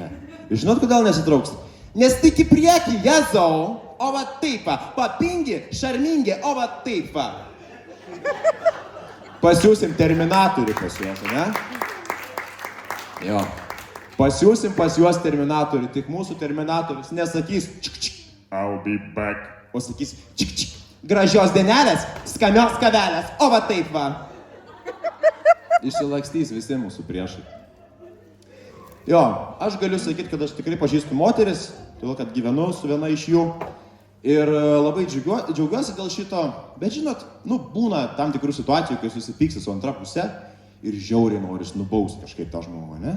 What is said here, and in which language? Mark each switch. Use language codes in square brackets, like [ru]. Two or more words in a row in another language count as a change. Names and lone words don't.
[lt] Ir žinot, kodėl nesitrauks? Nes tik į priekį, jezau, o va taip, papingi, šarmingi, o va taip. Pasiūsim Terminatorių pas juos, ne? Jo. Pasiūsim pas juos Terminatorių, tik mūsų Terminatorius nesakys [en] I'll be back. [lt] O sakys gražios dienelės, skanios kavelės, o va taip va. Išsilakstys visi mūsų priešai. Jo, aš galiu sakyti, kad aš tikrai pažįstu moteris, todėl kad gyvenu su viena iš jų. Ir labai džiaugiuosi dėl šito, bet žinot, būna tam tikrų situacijų, kai susipyksi su antra puse ir žiauriai noris nubausti kažkaip tą žmogų, ne?